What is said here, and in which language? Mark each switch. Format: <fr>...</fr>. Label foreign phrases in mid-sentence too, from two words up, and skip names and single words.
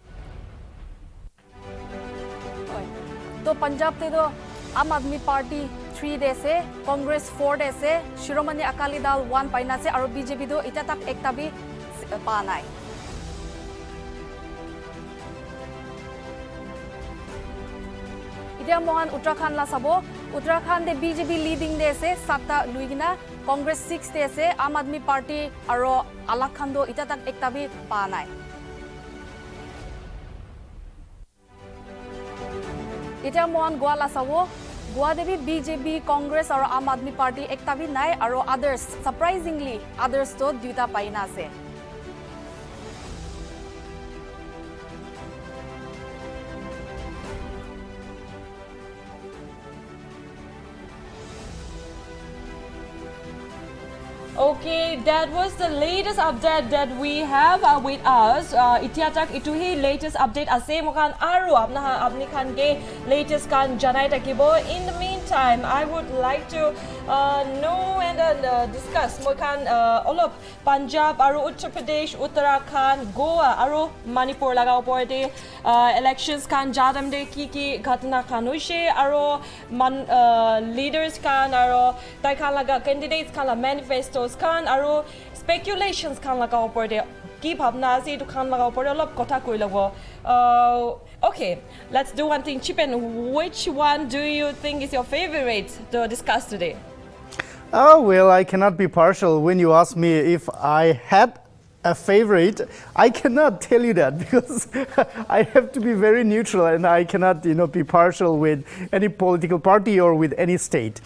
<nag>तो पंजाब ते तो आम आदमी पार्टी 3 de ase, Congress 4 de ase, Shiromani Akali Dal 1 paina ase, aro BJP do ita tak ekta bi pa nai. Ita mohan Uttarakhand la sabo, Uttarakhand de BJP leading de ase, 7 luigina, Congress 6 de ase, Aam Aadmi Party aro Uttarakhand do ita tak ekta bi pa nai. Ita mohan Goa la sabo, Goa de bhi BJP, Congress aro Aam Aadmi Party ekta bi nai, aro</nag> <en>others, surprisingly, others</en> <nag>to duita paina ase.</nag> <en>Okay, that was the latest update that we have with us.</en> <nag>Itiatak ituhi</nag> <en>latest update</en> <nag>ase mokan aru apni khan ke latest kan janai takibo.</nag> <en>In the meantime, I would like to know and discuss</en> <nag>mokan</nag> <en>all of</en> <nag>Punjab aru Uttar Pradesh, Uttarakhand, Goa aru Manipur laga opor de elections kan jadam de ki ghatna khan hoise aru leaders kan aru tai khan laga candidates kan la manifestos kan aro speculations kan laga opor de ki bhabna ase to kan laga opor olop kotha koi labo.</nag> <en>Okay, let's do one thing. Chipen, which one do you think is your favorite to discuss today? Oh, well, I cannot be partial. When you ask me if I had a favorite, I cannot tell you that because I have to be very neutral and I cannot, be partial with any political party or with any state.</en>